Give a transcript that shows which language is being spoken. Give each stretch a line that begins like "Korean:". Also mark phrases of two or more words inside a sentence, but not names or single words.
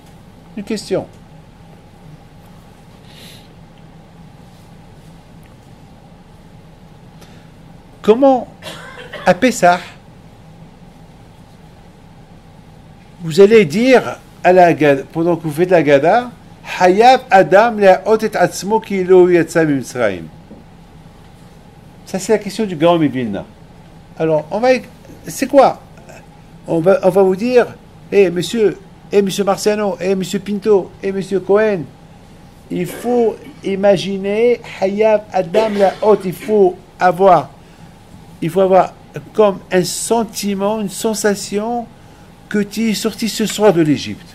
French: Une question. Comment, à Pessah, vous allez dire à la Gada, pendant que vous faites la Gada,
Hebrew: חייב אדם לראות את עצמו כי לא יצא ממצרים.
French: Ça, c'est la question du Gaon Vilna. Alors, c'est quoi? On va vous dire, monsieur Marciano, monsieur Pinto, monsieur Cohen, il faut imaginer
Hebrew: חייב אדם לראות,
French: il faut avoir comme un sentiment, une sensation que tu es sorti ce soir de l'Égypte.